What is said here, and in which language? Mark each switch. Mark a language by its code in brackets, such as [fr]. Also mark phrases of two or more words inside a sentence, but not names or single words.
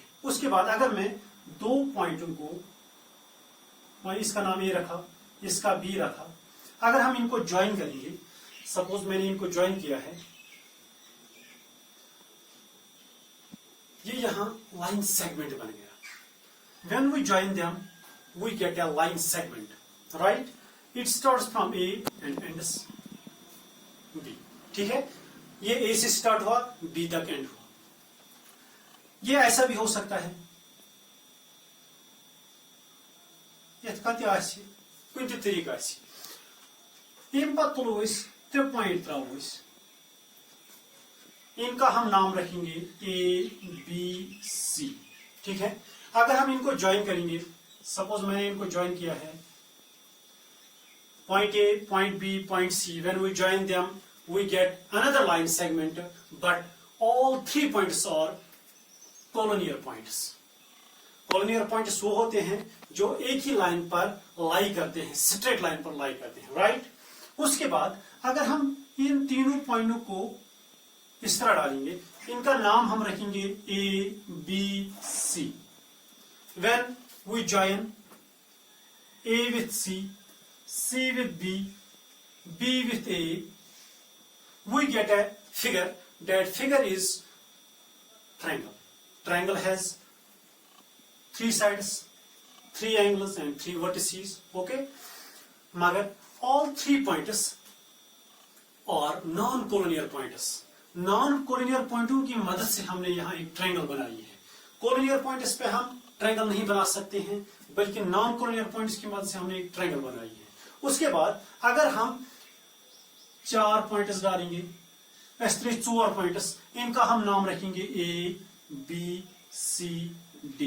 [hi] उसके बाद अगर मैं दो पॉइंटों को, इसका नाम ए रखा, इसका बी रखा, अगर हम इनको ज्वाइन करेंगे, सपोज मैंने इनको ज्वाइन किया है, ये यहां [en] line segment [hi] बन गया. [en] when we join them we get a line segment, right. it starts from A and ends B. [hi] ठीक है, ये ए से स्टार्ट हुआ, बी तक एंड हुआ. ये ऐसा भी हो सकता है, कुछ तरीका तुलो त्रे पॉइंट त्रो. इनका हम नाम रखेंगे ए बी सी. ठीक है, अगर हम इनको ज्वाइन करेंगे, सपोज मैंने इनको ज्वाइन किया है, [en] point A, point B, point C. when we join them we get another line segment, but all 3 points are collinear points. collinear points [hi] वो होते हैं जो एक ही लाइन पर लाई करते हैं, [en] straight line [hi] पर लाई करते हैं, राइट. उसके बाद अगर हम इन तीनों पॉइंटों को इस तरह डालेंगे, इनका नाम हम रखेंगे ए बी सी. [en] when we join A with C, C with B, B with A, we get a figure. that figure is triangle. Triangle has 3 sides, 3 angles and 3 vertices. Okay, मगर all 3 points are non-collinear points. [hi] Non-collinear पॉइंटों की मदद से हमने यहाँ एक ट्रायंगल बनाई है. [en] collinear points [hi] पे हम ट्रायंगल नहीं बना सकते हैं, बल्कि [en] non-collinear points [hi] की मदद से हमने एक ट्रायंगल बनाई है. उसके बाद अगर हम 4 पॉइंट्स डालेंगे, ऐसे 4 पॉइंट्स, इनका हम नाम रखेंगे ए बी सी डी.